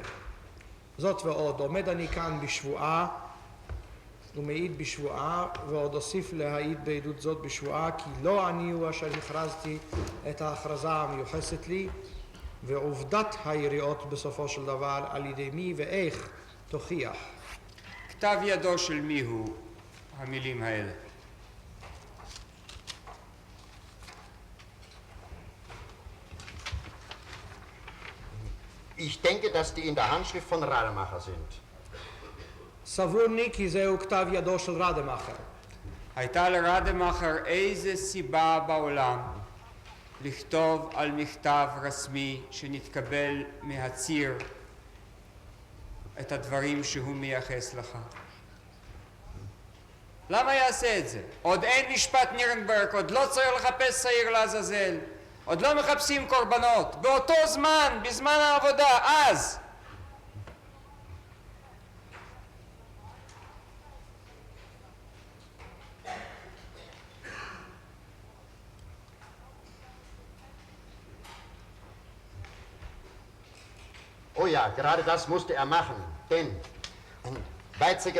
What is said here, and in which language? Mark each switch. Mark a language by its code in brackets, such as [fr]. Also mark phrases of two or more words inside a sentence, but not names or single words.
[he] זאת ועוד, עומד אני כאן בשבועה ומעיד בשבועה, ועוד אוסיף להעיד בעדות זאת בשבועה, כי לא אני הוא אשר הכרזתי את ההכרזה המיוחסת לי, ועובדת היריעות בסופו של דבר על ידי מי ואיך תוכיח. כתב ידו של מי הוא המילים האלה? [de] Ich denke, dass die in der Handschrift von Rademacher sind. [he] סבור לי כי זהו כתב ידו של רדמאכר. הייתה לרדמאכר איזה סיבה בעולם לכתוב על מכתב רסמי שנתקבל מהציר את הדברים שהוא מייחס לך? למה יעשה את זה? עוד אין משפט נירנברג, עוד לא צריך לחפש שעיר לעזאזל, עוד לא מחפשים קורבנות. באותו זמן, בזמן העבודה, אז [de] Oh ja, gerade das musste er machen, denn Weizsäcker